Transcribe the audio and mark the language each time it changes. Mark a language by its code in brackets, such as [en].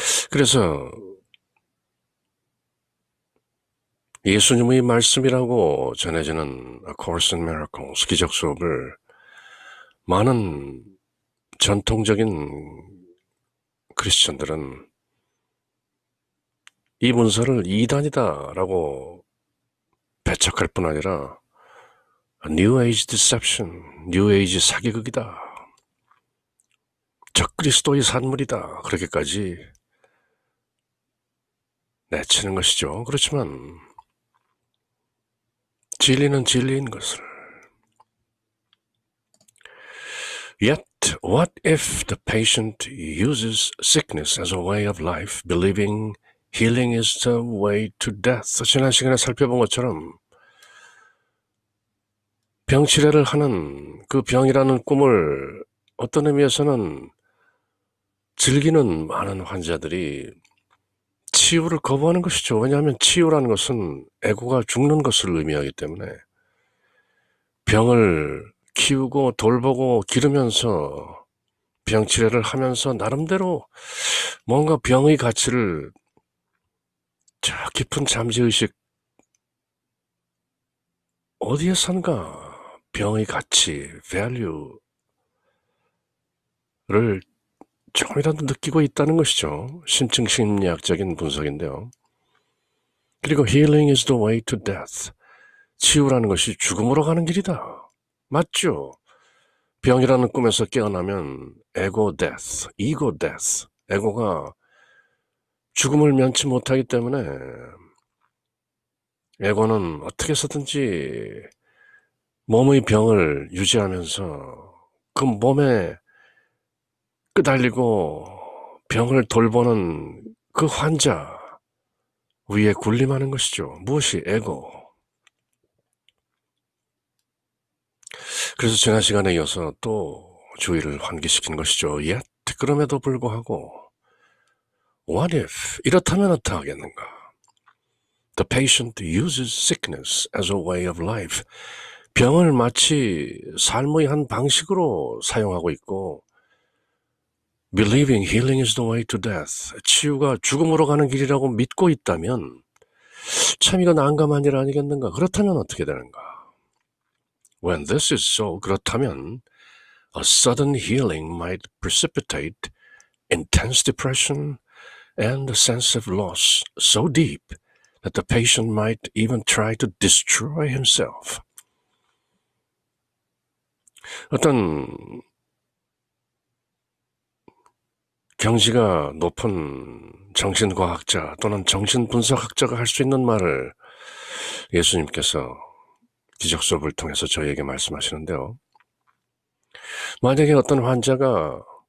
[ko] 그래서 예수님의 말씀이라고 전해지는 A Course in Miracles, 기적 수업을 많은 전통적인 크리스천들은 이 문서를 이단이다라고 배척할 뿐 아니라 [en] New Age Deception, [ko] New Age 사기극이다. 적그리스도의 산물이다. 그렇게까지 내치는 것이죠. 그렇지만 진리는 진리인 것을. [en] Yet, what if the patient uses sickness as a way of life, believing healing is the way to death? [ko] 지난 시간에 살펴본 것처럼 병치레를 하는 그 병이라는 꿈을 어떤 의미에서는 즐기는 많은 환자들이 치유를 거부하는 것이죠. 왜냐하면 치유라는 것은 에고가 죽는 것을 의미하기 때문에 병을 키우고 돌보고 기르면서 병치레를 하면서 나름대로 뭔가 병의 가치를 저 깊은 잠재의식 어디에선가 병의 가치, value를 조금이라도 느끼고 있다는 것이죠. 심층심리학적인 분석인데요. 그리고 [en] healing is the way to death. [ko] 치유라는 것이 죽음으로 가는 길이다. 맞죠? 병이라는 꿈에서 깨어나면 [en] ego death, ego death. [ko] 에고가 죽음을 면치 못하기 때문에 에고는 어떻게 해서든지 몸의 병을 유지하면서 그 몸에 끄달리고 병을 돌보는 그 환자 위에 군림하는 것이죠. 무엇이? 에고. 그래서 지난 시간에 이어서 또 주의를 환기시킨 것이죠. [en] Yet, [ko] 그럼에도 불구하고 [en] What if? [ko] 이렇다면 어떡하겠는가? [en] The patient uses sickness as a way of life. [ko] 병을 마치 삶의 한 방식으로 사용하고 있고 [en] Believing healing is the way to death. [ko] 치유가 죽음으로 가는 길이라고 믿고 있다면 참 이거 난감한 일 아니겠는가? 그렇다면 어떻게 되는가? [en] When this is so, [ko] 그렇다면 [en] a sudden healing might precipitate intense depression and a sense of loss so deep that the patient might even try to destroy himself. [ko] 어떤 경지가 높은 정신과학자 또는 정신분석학자가 할 수 있는 말을 예수님께서 기적 수업을 통해서 저희에게 말씀하시는데요. 만약에 어떤 환자가